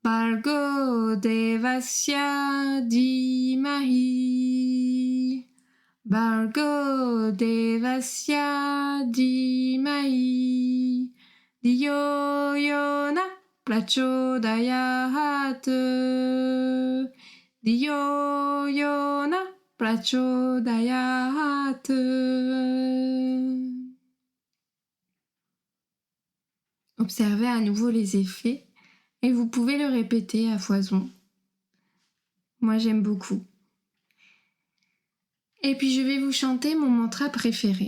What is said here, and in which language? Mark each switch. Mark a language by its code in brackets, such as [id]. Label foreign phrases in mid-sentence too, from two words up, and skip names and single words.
[sa] Bhargo Devasya Dhimahi Bhargo devasya dhimai Dhiyo yo na prachodayat. Dhiyo yo na prachodayat. [fr] Observez à nouveau les effets et vous pouvez le répéter à foison. Moi, j'aime beaucoup. Et puis, je vais vous chanter mon mantra préféré.